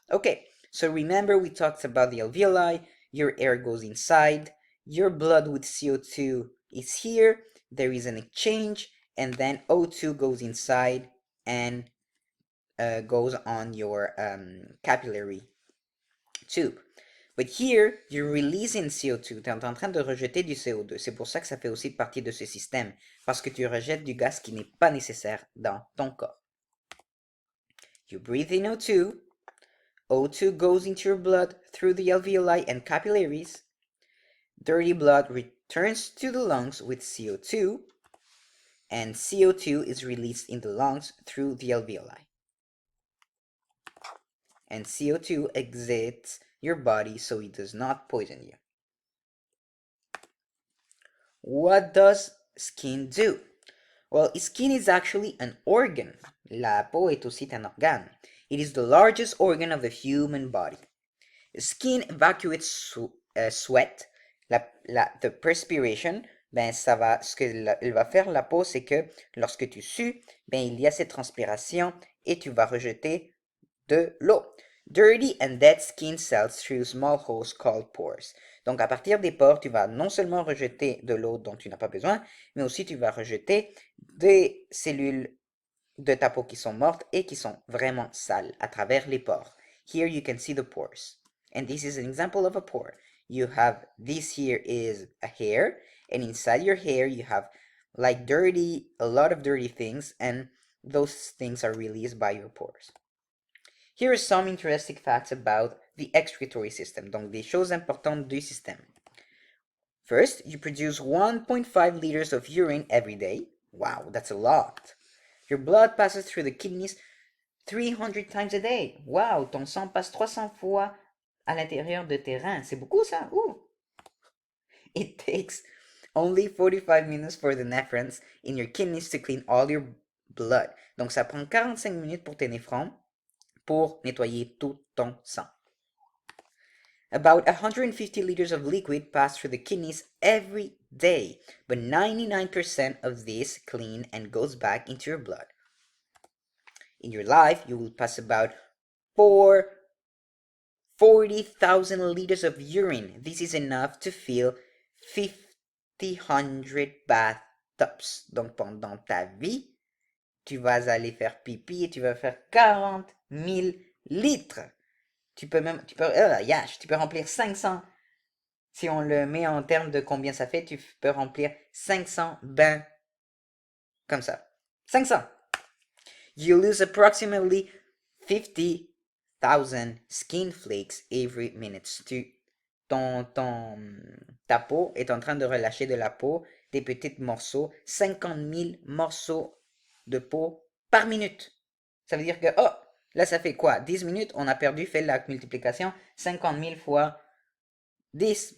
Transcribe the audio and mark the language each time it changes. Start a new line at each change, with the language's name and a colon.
English: Okay, so remember we talked about the alveoli, your air goes inside, your blood with CO2 is here, there is an exchange, and then O2 goes inside and goes on your capillary tube. But here, you're releasing CO2.
French: Tu es en train de rejeter du CO2. C'est pour ça que ça fait aussi partie de ce système. Parce que tu rejettes du gaz qui n'est pas nécessaire dans ton corps.
English: You breathe in O2. O2 goes into your blood through the alveoli and capillaries. Dirty blood returns to the lungs with CO2. And CO2 is released in the lungs through the alveoli. And CO2 exits your body so it does not poison you. What does skin do? Well, skin is actually an organ.
French: La peau est aussi un organe.
English: It is the largest organ of the human body. Skin evacuates sweat, the perspiration.
French: Ben, ce qu'elle va faire la peau, c'est que lorsque tu sues, ben, il y a cette transpiration et tu vas rejeter de l'eau.
English: Dirty and dead skin cells through small holes called pores.
French: Donc, à partir des pores, tu vas non seulement rejeter de l'eau dont tu n'as pas besoin, mais aussi tu vas rejeter des cellules de ta peau qui sont mortes et qui sont vraiment sales à travers les pores.
English: Here you can see the pores. And this is an example of a pore. You have, this here is a hair, and inside your hair you have like a lot of dirty things, and those things are released by your pores. Here are some interesting facts about the excretory system,
French: donc des choses importantes du système.
English: First, you produce 1.5 liters of urine every day. Wow, that's a lot. Your blood passes through the kidneys 300 times a day.
French: Wow, ton sang passe 300 fois à l'intérieur de tes reins. C'est beaucoup ça. Ooh.
English: It takes only 45 minutes for the nephrons in your kidneys to clean all your blood.
French: Donc ça prend 45 minutes pour tes néphrons pour nettoyer tout ton sang.
English: About 150 liters of liquid pass through the kidneys every day, but 99% of this clean and goes back into your blood. In your life, you will pass about 40,000 liters of urine. This is enough to fill 500 bathtubs.
French: Donc pendant ta vie, tu vas aller faire pipi et tu vas faire 40 000 litres. Tu peux remplir 500. Si on le met en termes de combien ça fait, tu peux remplir 500 bains comme ça. 500.
English: You lose approximately 50,000 skin flakes every minute.
French: Ta peau est en train de relâcher de la peau, des petits morceaux, 50 000 morceaux de peau par minute. Ça veut dire que, oh, là ça fait quoi? 10 minutes, on a perdu, fait la multiplication, 50 000 fois 10.